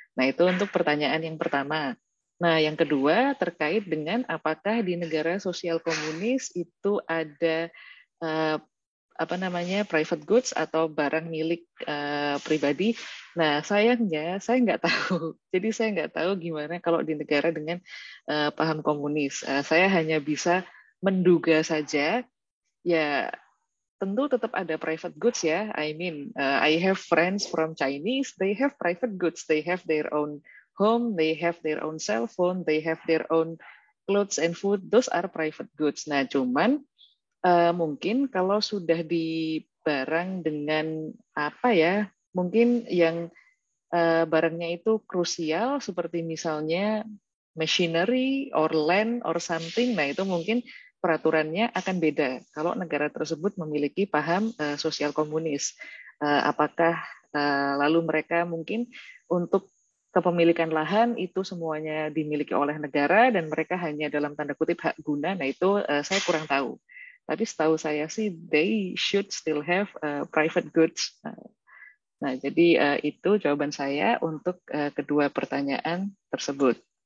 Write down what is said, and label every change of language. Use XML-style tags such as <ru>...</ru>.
<id>Nah, itu untuk pertanyaan yang pertama. Nah, yang kedua terkait dengan apakah di negara sosial komunis itu ada uh, apa namanya private goods atau barang milik pribadi. Nah, sayangnya saya nggak tahu. Jadi saya nggak tahu gimana kalau di negara dengan paham komunis. Saya hanya bisa menduga saja. Ya, tentu tetap ada private goods ya.</id> <en>I mean, I have friends from Chinese. They have private goods. They have their own home. They have their own cell phone. They have their own clothes and food. Those are private goods.</en> <id>Nah, cuman mungkin kalau sudah di barang dengan apa ya, mungkin yang barangnya itu krusial seperti misalnya</id> <en>machinery or land or something,</en> <id>nah itu mungkin peraturannya akan beda kalau negara tersebut memiliki paham sosial komunis. Apakah lalu mereka mungkin untuk kepemilikan lahan itu semuanya dimiliki oleh negara dan mereka hanya dalam tanda kutip hak guna, nah itu saya kurang tahu. Tapi setahu saya sih,</id> <en>they should still have private goods.</en> <id>Nah, jadi itu jawaban saya untuk kedua pertanyaan tersebut.</id>